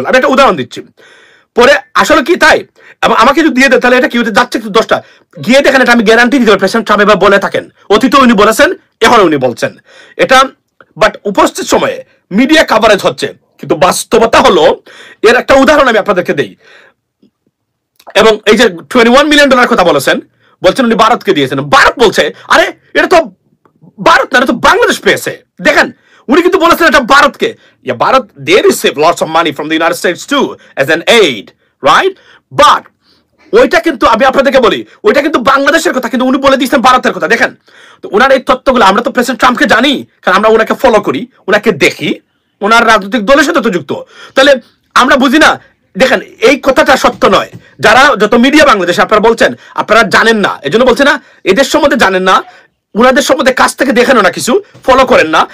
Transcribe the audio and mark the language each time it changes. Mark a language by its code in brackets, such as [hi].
[bn] আমি একটা উদাহরণ দিচ্ছি, পরে আসলে কি তাই, এবং আমাকে যদি দিয়ে দেয় তাহলে এটা কি হতে যাচ্ছে, 10টা গিয়ে দেখেন, এটা আমি গ্যারান্টি দিতে পারি প্রেসিডেন্ট ট্রাম্প এবার বলে থাকেন, অতীতে উনি বলেছেন, এখন উনি বলছেন এটা, বাট উপস্থিত সময়ে মিডিয়া কাভারেজ হচ্ছে, কিন্তু বাস্তবতা হলো, এর একটা উদাহরণ আমি আপনাদেরকে দেই। এবং এই যে $21 মিলিয়ন কথা বলছেন উনি ভারতকে দিয়েছেন। ভারত বলছে আরে এটা তো ভারত না, এটা তো বাংলাদেশ পেয়েছে। দেখেন উনি কিন্তু বলেছেন এটা ভারতকে। [en] Bharat they receive lots of money from the United States too as an aid, right? [bn] But ওইটা কিন্তু আমি আপনাদেরকে বলি, ওইটা কিন্তু বাংলাদেশের কথা, কিন্তু উনি বলে দিয়েছেন ভারতের কথা। দেখেন তো ওনার এই তথ্যগুলো, আমরা তো প্রেসিডেন্ট ট্রাম্পকে জানি, কারণ আমরা ওনাকে ফলো করি, ওনাকে দেখি, ওনার রাজনৈতিক দলের সাথে তো যুক্ত, তাহলে আমরা বুঝি না। দেখেন এই কথাটা সত্য নয়। যারা যত মিডিয়া বাংলাদেশে আপনারা বলছেন আপনারা জানেন না, এজন্য বলছে না, এদের সম্বন্ধে জানেন না, উনাদের সম্বন্ধে কাছ থেকে দেখেন না, কিছু ফলো করেন না।